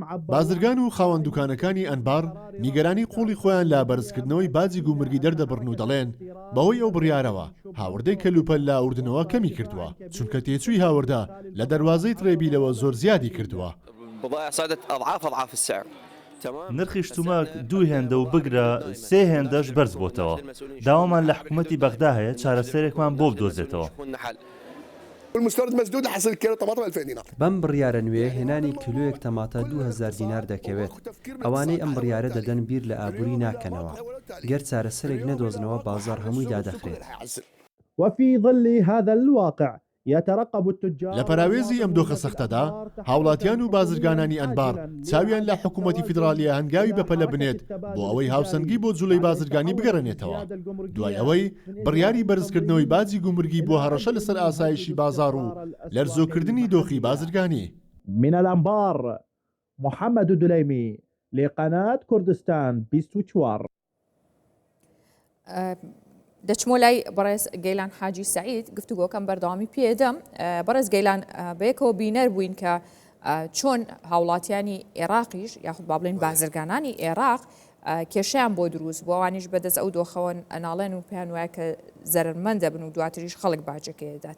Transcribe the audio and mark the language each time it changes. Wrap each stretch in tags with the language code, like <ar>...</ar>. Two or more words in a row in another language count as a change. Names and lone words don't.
<ckb>بازرگان و خاوەن دوکانەکانی ئەنبار نیگەرانی قوڵی خۆیان لا بەرزکردنەوەی باجی گومرگی دەردەبڕن و دەڵێن بەهۆی ئەو بڕیارەوە هاوردەی کەلوپەل لا ئوردنەوە کەمی کردووە چونکە تێچووی هاوردە لە دەواازەی ترێبیلەوە زۆر زیادی کردووە. نرخی شتومەک 2 هێندە و بگرە 3 هێندەش بەرز بۆتەوە. داوامان لە حکوومەتی بەغدا هەیە چارەسەرێکمان بۆ بدۆزێتەوە.</ckb> <ar>المستورد مسدود حصل كيلو طماطم 2000 دينار.</ar> <ckb>بەم بڕیارە نوێ هێنانی کیلۆیەک تەماتە 2000 دینار دەکەوێت. ئەوانەی ئەم بڕیارە دەدەن بیر لە ئابووری ناکەنەوە. گەر چارەسەرێک نەدۆزنەوە بازار هەمووی دادەخرێت.</ckb> <ar>وفي ظل هذا الواقع يترقب التجار</ar> <ckb>لە پەراوێزی ئەم دۆخە سەختەدا هاوڵاتیان و بازرگانانی ئەنبار چاویان لە حکوومەتی فیدراالیە هەنگاوی بەپەلە بنێت بۆ ئەوەی هاوسەنگی بۆ جوڵەی بازرگانی بگەڕێنێتەوە دوای ئەوەی بڕیاری بەرزکردنەوەی باجی گومرگی بۆ هەڕەشە لەسەر ئاسایشی بازار و لەرزۆکردنی دۆخی بازرگانی.</ckb> <ar>من الأنبار محمد دليمي لقناة كردستان 24.</ar> <ckb>دەچمۆ لای بەڕێز گەیلان حاجی سعید گفتوگۆکەم بەردەوامی پێدەم بەڕێز گەیلان بەیەکەوە بینەر بووین کە چۆن هاوڵاتیانی عێراقیش یاخود با بڵێن بازرگانانی عێراق کێشیان بۆ دروست بۆ ئەوانیش بەدەست ئەو دۆخەوەن ئەناڵێن و پێیان وایە کە زەرمەند دەبن و دواتریش خەڵک باجەکەیدات.</ckb>